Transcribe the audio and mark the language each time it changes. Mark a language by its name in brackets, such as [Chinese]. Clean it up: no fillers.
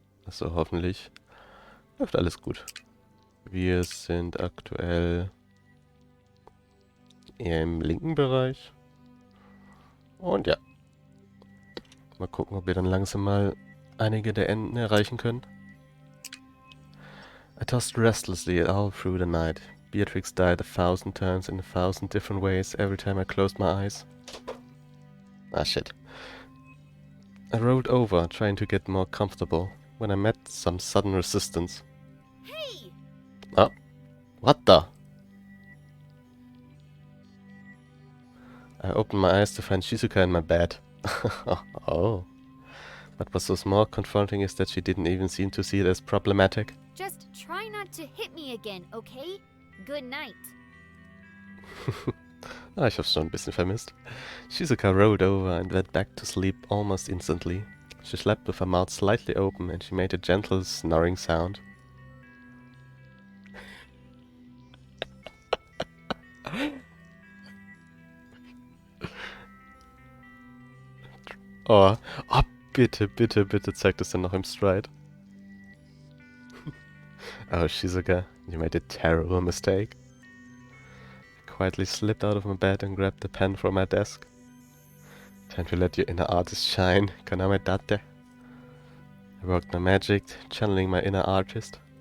[German] Also hoffentlich läuft alles gut. Wir sind aktuell eher im linken Bereich. Und ja, mal gucken, ob wir dann langsam mal einige der Enden erreichen können. [English] I tossed restlessly all through the night. Beatrix died 1,000 times in 1,000 different ways every time I closed my eyes. Ah, shit. I rolled over, trying to get more comfortable, when I met some sudden resistance. Hey! Oh, what the? I opened my eyes to find Shizuka in my bed. Oh. What was so more confronting is that she didn't even seem to see it as problematic. Just try not to hit me again, okay? Good night. [German] Ich hab's schon ein bisschen vermisst. [English] Shizuka rolled over and went back to sleep almost instantly. She slept with her mouth slightly open and she made a gentle snoring sound. [German] Oh, bitte, bitte, bitte zeig das dann noch im Stride. [English] Oh, Shizuka, you made a terrible mistake. I quietly slipped out of my bed and grabbed the pen from my desk. Time to let your inner artist shine, Kaname Date. I worked my magic, channeling my inner artist.